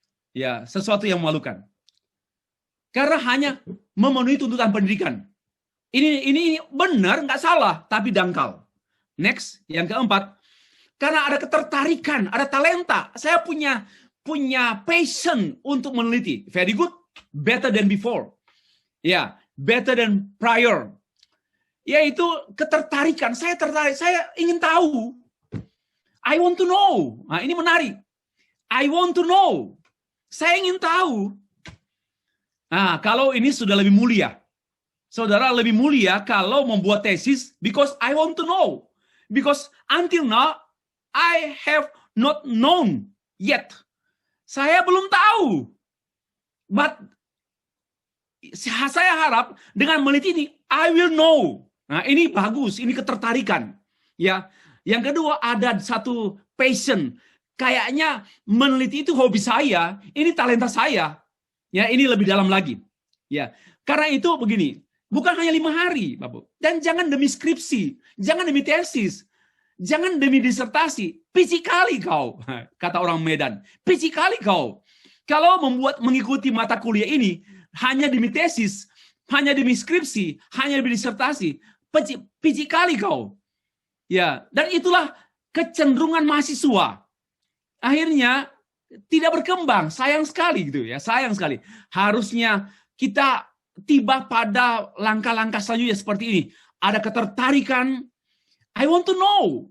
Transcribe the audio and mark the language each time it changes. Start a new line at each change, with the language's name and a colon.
Indonesian: Ya, sesuatu yang memalukan. Karena hanya memenuhi tuntutan pendidikan. Ini benar, nggak salah, tapi dangkal. Next, yang keempat, karena ada ketertarikan, ada talenta. Saya punya passion untuk meneliti.
English: Very good, better than before.
Indonesian: Ya,
English: better than prior.
Indonesian: Yaitu ketertarikan. Saya tertarik, saya ingin tahu.
English: I want to know.
Indonesian: Nah, ini menarik.
English: I want to know.
Indonesian: Saya ingin tahu. Nah, kalau ini sudah lebih mulia. Saudara, lebih mulia kalau membuat tesis because I want to know.
English: Because until now, I have not known yet.
Indonesian: Saya belum tahu.
English: But
Indonesian: saya harap dengan meneliti ini,
English: I will know.
Indonesian: Nah, ini bagus, ini ketertarikan. Ya. Yang kedua, ada satu passion. Kayaknya meneliti itu hobi saya, ini talenta saya. Ya, ini lebih dalam lagi. Ya. Karena itu begini, bukan hanya 5 hari, Bapak. Dan jangan demi skripsi, jangan demi tesis, jangan demi disertasi. Pici kali kau, kata orang Medan. Pici kali kau. Kalau mengikuti mata kuliah ini hanya demi tesis, hanya demi skripsi, hanya demi disertasi, pici kali kau. Ya, dan itulah kecenderungan mahasiswa. Akhirnya tidak berkembang, sayang sekali gitu ya, sayang sekali. Harusnya kita tiba pada langkah-langkah selanjutnya seperti ini. Ada ketertarikan,
English: I want to know.